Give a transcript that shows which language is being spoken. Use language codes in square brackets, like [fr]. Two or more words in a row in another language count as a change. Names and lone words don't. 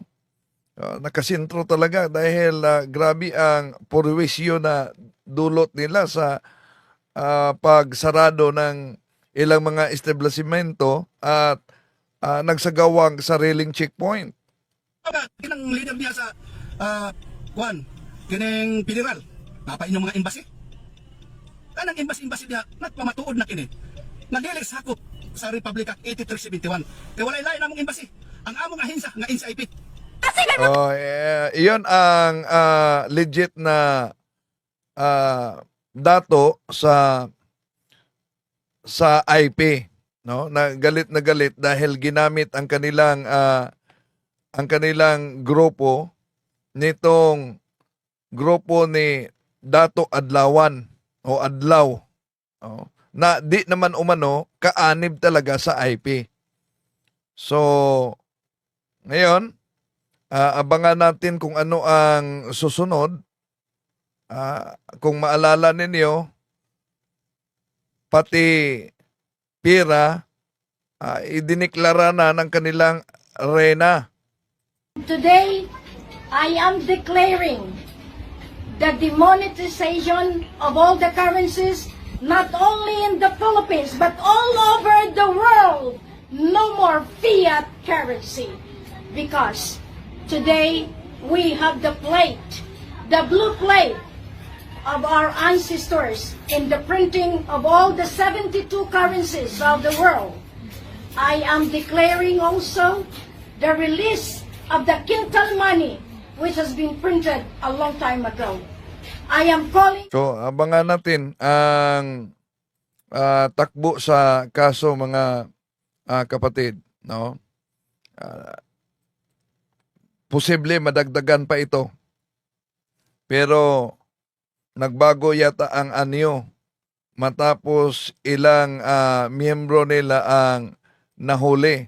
[tl] Nakasintro talaga dahil grabe ang purwisyo na dulot nila sa pagsarado ng ilang mga establishmento at nagsagawang sariling checkpoint. [ceb] Kinang leader niya sa kining federal. [tl] Napain yung mga embassy. [ceb] Kanang embassy niya, nagpamatuod na kini. Nagdili sakop sa Republic Act 8371. Kaya walay lain namong embassy. Ang among ahensya, nga NCIP. [tl] Iyon ang legit na dato sa IP, no? Na galit dahil ginamit ang kanilang grupo nitong grupo ni Dato Adlawan o Adlaw, no? Na di naman umano kaanib talaga sa IP. So ngayon, abangan natin kung ano ang susunod. Kung maalala ninyo, pati pira, idiniklara na ng kanilang reyna. [en] Today, I am declaring the demonetization of all the currencies, not only in the Philippines, but all over the world. No more fiat currency. Because today, we have the plate, the blue plate of our ancestors in the printing of all the 72 currencies of the world. I am declaring also the release of the quintal money which has been printed a long time ago. I am calling... [tl] So, abangan natin ang takbo sa kaso, mga kapatid, no? Posible madagdagan pa ito. Pero nagbago yata ang anyo matapos ilang miyembro nila ang nahuli.